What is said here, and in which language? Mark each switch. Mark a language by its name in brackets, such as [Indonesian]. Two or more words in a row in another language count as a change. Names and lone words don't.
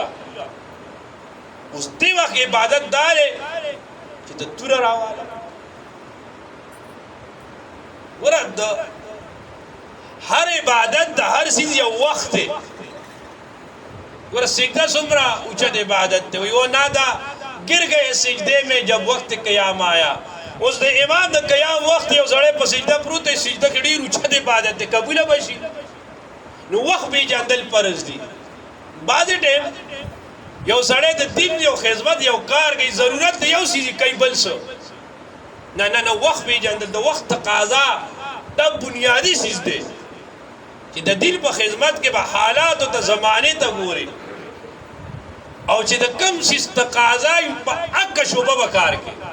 [Pashto] اوس دې وخت عبادت دا دی چې ته توره راواله. ګوره د هر عبادت د هر چیز یو وخت دی. ګوره سجده څومره اوچت عبادت دی، وایي [Urdu] وہ نادا گر گئے سجدے میں جب وقت قیام آیا. [Pashto] اوس د امام د قیام وخت یو سړی په سجده پروت دی، سجده کې ډېر اوچت عبادت دی، قبوله به شي. نو وخت پیژندل فرض دي. بعضې ټایم یو سړی د دین یو خدمت یو کار کوي، ضرورت د یو څیز کوي بل څه نه نه نه، وخت پیژندل د وخت تقاضا دا بنیادي څیز دی چې د دین په خدمت کې به حالات او د زمانې ته ګوري، او چې د کوم څیز تقاضا په هغه شعبه به کار کوي.